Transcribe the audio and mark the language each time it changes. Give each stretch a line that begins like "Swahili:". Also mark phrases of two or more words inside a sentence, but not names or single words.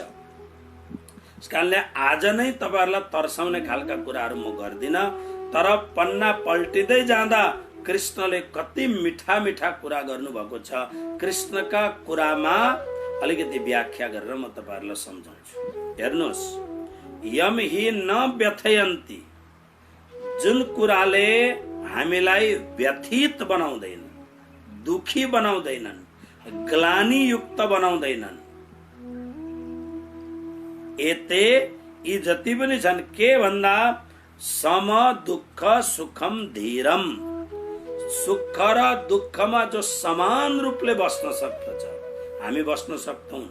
Nepali: यसकारणले आज नै तपाईहरुलाई तर्साउने खालका कुराहरू म गर्दिन, तर पन्ना पल्टिँदै जाँदा कृष्णले कति मिठा मिठा कुरा गर्नु भएको छ। कृष्णका कुरामा अलिकति व्याख्या गरेर म तपाईहरुलाई सम्झाउँछु। हेर्नुहोस्,
Sanskrit: यम हि न व्यथयन्ति,
Nepali: जुन कुराले हामीलाई व्यथित बनाउँदैन, दुखी बनाउँदैनन्, ग्लानी युक्त बनाउँदैनन्, एते यी जति पनि छन् के भन्दा
Sanskrit: सम दुःख सुखम धीरम,
Nepali: सुख र दुःखमा जो समान रूपले बस्न सक्दछ हामी बस्न सक्दैनौँ।